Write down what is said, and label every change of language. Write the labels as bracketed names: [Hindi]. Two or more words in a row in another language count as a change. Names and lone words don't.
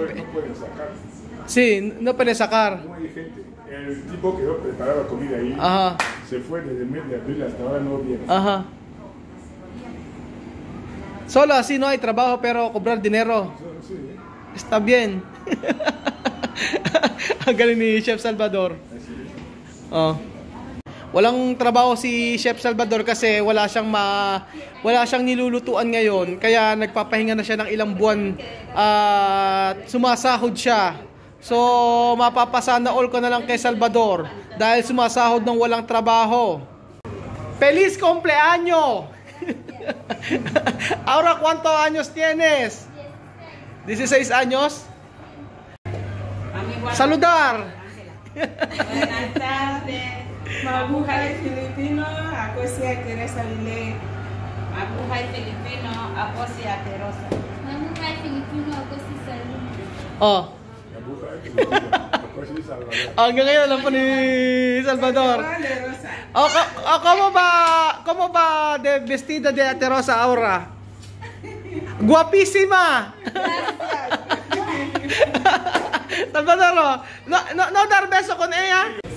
[Spanish] no pueden sacar. Sí, no puede sacar. No hay gente. El tipo que yo preparaba comida ahí Ajá. se fue desde el mes de abril hasta ahora, no viene. Ajá. Solo así no hay trabajo, pero cobrar dinero. Sí, Está bien. [Filipino] Ang galing ni Chef Salvador. Oh. Walang trabaho si Chef Salvador kasi wala siyang nilulutuan ngayon, kaya nagpapahinga na siya ng ilang buwan at sumasahod siya. So mapapasana all ko na lang kay Salvador dahil sumasahod ng walang trabaho. [Spanish] Feliz cumpleaños. Ahora cuántos años tienes? 16 años. Saludar. Buenas tardes. [Filipino] Mabuhay Filipino, ako si Teresa Lile. Mabuhay Filipino, ako si Aterosa. Mabuhay Filipino, ako si Salud. Oh. Ako si Salvador. Hanggang ngayon alam po ni Salvador. [Spanish] Oh, ¿cómo va de vestida de Ate Rosa ahora? Guapísima. Salvador, no dar beso con ella.